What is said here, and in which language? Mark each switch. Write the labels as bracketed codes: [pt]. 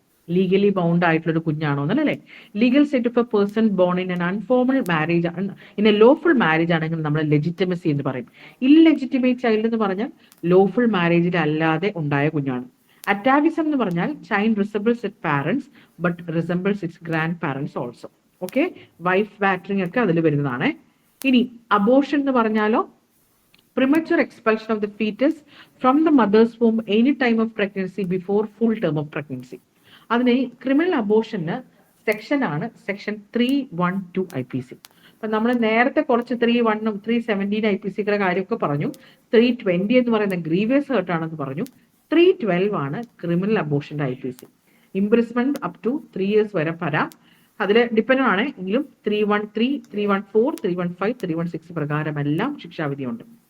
[ml] Legally bound ആയിട്ടുള്ള ഒരു കുഞ്ഞാണോ എന്നല്ലേ. [en] legal state of a person born in an unformal marriage, in a lawful marriage [ml] ആണെങ്കിൽ നമ്മൾ ലെജിറ്റമസി എന്ന് പറയും. ഇല്ലെജിറ്റിമേറ്റ് ചൈൽഡ് എന്ന് പറഞ്ഞാൽ ലോഫുൾ മാരേജിൽ അല്ലാതെ ഉണ്ടായ കുഞ്ഞാണ്. അറ്റാവിസം എന്ന് പറഞ്ഞാൽ [en] Child resembles its parents but resembles its grandparents also. Okay, wife battering [ml] ഒക്കെ അതിൽ വരുന്നതാണ്. ഇനി അബോർഷൻ എന്ന് പറഞ്ഞാലോ [en] premature expulsion of the fetus from the mother's womb any time of pregnancy before full term of pregnancy. [ml] അതിന് criminal അബോർഷന് section ആണ് section 312 IPC. അപ്പൊ നമ്മൾ നേരത്തെ കുറച്ച് 3:1 3:17 IPCയുടെ കാര്യമൊക്കെ പറഞ്ഞു. 3:20 എന്ന് പറയുന്ന ഗ്രീവിയസ് ഹേർട്ട് ആണെന്ന് പറഞ്ഞു. 3:12 ആണ് criminal അബോർഷന്റെ IPC. Imprisonment up to 3 years വരെ വരാം. അതിൽ ഡിപ്പെൻഡ് ആണ് എങ്കിലും 313 314 315 316 പ്രകാരമെല്ലാം ശിക്ഷാവിധിയുണ്ട്.